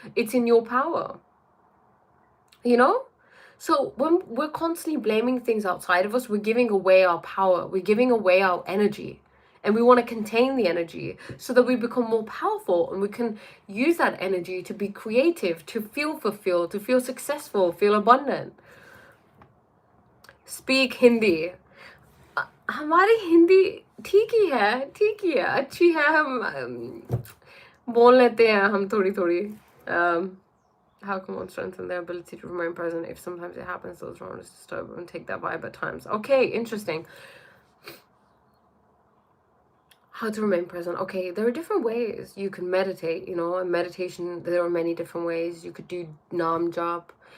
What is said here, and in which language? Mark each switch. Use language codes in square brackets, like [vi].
[en] It's in your power. You know? So when we're constantly blaming things outside of us, we're giving away our power. We're giving away our energy. And we want to contain the energy so that we become more powerful, and we can use that energy to be creative, to feel fulfilled, to feel successful, feel abundant. Speak Hindi. [hi] हमारी हिंदी ठीक ही है अच्छी है. हम बोल लेते हैं हम थोड़ी. [en] How can one strengthen their ability to remain present if sometimes it happens those around us disturb and take that vibe at times? Okay, interesting. How to remain present. Okay, there are different ways you can meditate, you know, and meditation, there are many different ways. You could do Nam Jap,